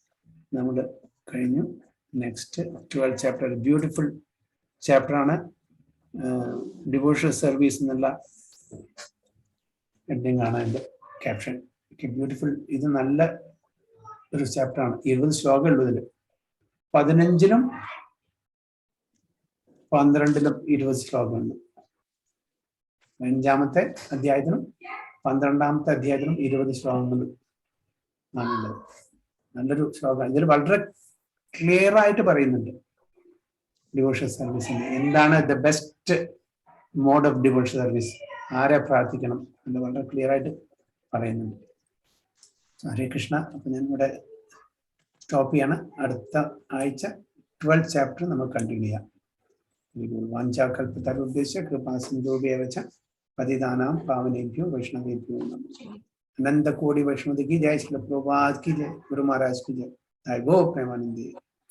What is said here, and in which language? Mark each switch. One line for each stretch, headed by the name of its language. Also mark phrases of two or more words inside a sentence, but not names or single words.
English: Next 12th chapter, a beautiful chapter on devotional service in the ending on the caption. Okay, beautiful. This is a chapter on 20
Malayalam: ശ്ലോകം 15-ലും 12-ലും 20 ശ്ലോകമുണ്ട്. 5-ാമത്തെ അധ്യായത്തിലും 12-ാമത്തെ അധ്യായത്തിലും 20 ശ്ലോകങ്ങൾ ആണുള്ളത്. നല്ലൊരു ശ്ലോകം. ഇതിൽ വളരെ ക്ലിയർ ആയിട്ട് പറയുന്നുണ്ട്
English: devotion service
Malayalam: എന്താണ്
English: the best mode of devotion service,
Malayalam: ആരെ പ്രാർത്ഥിക്കണം എന്ന് വളരെ ക്ലിയർ ആയിട്ട് പറയുന്നുണ്ട്. ഹരേ കൃഷ്ണ. അപ്പൊ ഞാൻ ഇവിടെ സ്റ്റോപ്പ് ചെയ്യാണ്. അടുത്ത ആഴ്ച 12th ചാപ്റ്റർ നമുക്ക് കണ്ടിന്യൂ ചെയ്യാം.
Sanskrit: വാഞ്ചാകൽപതരുദ്ദേശ കൃപാസിന്ധുഭ്യവച പതിതാനാം പാവനേഭ്യോ വൈഷ്ണവേഭ്യോ നമഃ.
Hindi: अनंत कोटि वैष्णव की जय, श्री प्रभुपाद की जय, गुरु महाराज की जय, गो प्रेमानंदी.